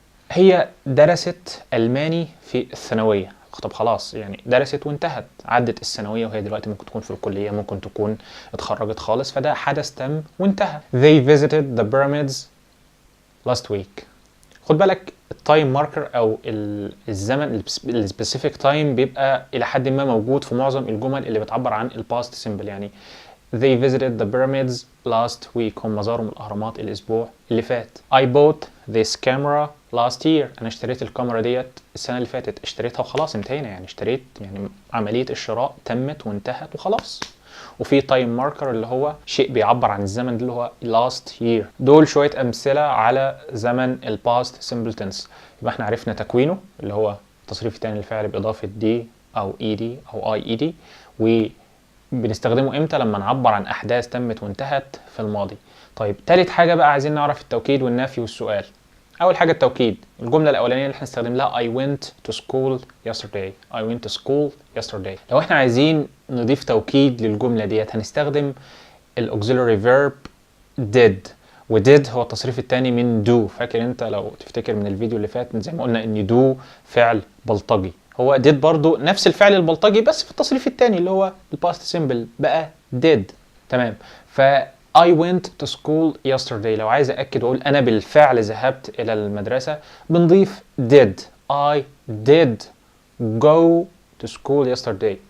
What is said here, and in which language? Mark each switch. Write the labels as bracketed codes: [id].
[ar] هي درست ألماني في الثانوية. طب خلاص يعني درست وانتهت، عدت الثانويه وهي دلوقتي ممكن تكون في الكليه، ممكن تكون اتخرجت خالص، فده حدث تم وانتهى. [en] They visited the pyramids last week. [ar] خد بالك التايم ماركر او الزمن السبيسيفيك تايم بيبقى الى حد ما موجود في معظم الجمل اللي بتعبر عن الباست سيمبل. يعني [en] they visited the pyramids last week، [ar] هم زاروا الاهرامات الاسبوع اللي فات. [en] I bought this camera last year. [ar] انا اشتريت الكاميرا ديت السنه اللي فاتت. اشتريتها وخلاص انتهينا، يعني اشتريت، يعني عمليه الشراء تمت وانتهت وخلاص. وفي تايم ماركر اللي هو شيء بيعبر عن الزمن اللي هو last year. دول شويه امثله على زمن الباست سمبل تنس. يبقى احنا عرفنا تكوينه اللي هو التصريف الثاني للفعل باضافه دي او اي دي او اي اي دي، وبنستخدمه امتى؟ لما نعبر عن احداث تمت وانتهت في الماضي. طيب تالت حاجه بقى عايزين نعرف التوكيد والنفي والسؤال. اول حاجه التوكيد، الجمله الاولانيه اللي احنا نستخدم لها [en] I went to school yesterday. I went to school yesterday. [ar] لو احنا عايزين نضيف توكيد للجمله ديت هنستخدم الاوكسيلري فيرب did، وديد هو التصريف الثاني من do. فاكر انت لو تفتكر من الفيديو اللي فات زي ما قلنا ان do فعل بلطجي، هو did برضو نفس الفعل البلطجي بس في التصريف الثاني اللي هو الباست سيمبل بقى did. تمام. [en] ف I went to school yesterday. [ar] لو عايز أأكد وأقول أنا بالفعل ذهبت إلى المدرسة بنضيف did. [en] I did go to school yesterday.